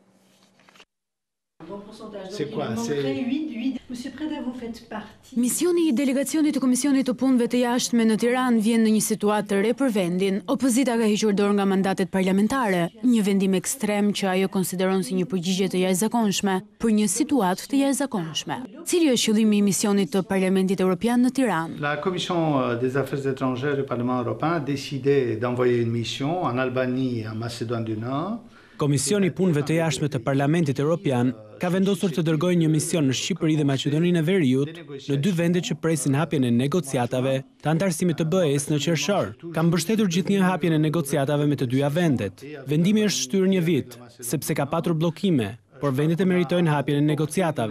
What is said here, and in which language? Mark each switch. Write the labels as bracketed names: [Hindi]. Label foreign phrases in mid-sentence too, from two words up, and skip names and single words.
[Albanian] Misioni i delegacionit të Komisionit të Punëve të Jashtme në Tiranë vjen në një situatë të re për vendin. Opozita ka hequr dorë nga mandatet parlamentare, një vendim ekstrem që ajo konsideron si një përgjigje të jashtëzakonshme për një situatë të jashtëzakonshme. Cili është qëllimi i misionit të Parlamentit Evropian në Tiranë? [French] La Commission des Affaires étrangères du Parlement européen a décidé d'envoyer une mission en Albanie et en Macédoine du Nord. [Albanian] Komisioni i Punëve të Jashtme të Parlamentit Evropian ka vendosur të dërgojë një mision në Shqipëri dhe Maqedoninë e Veriut, në dy vende që presin hapjen e negociatave të antarësimit të BE-s në qershor. Ka mbështetur gjithnjë hapjen e negociatave me të dyja vendet. Vendimi është shtyrë një vit, sepse ka patur bllokime, por vendet e meritojnë hapjen e negociatave.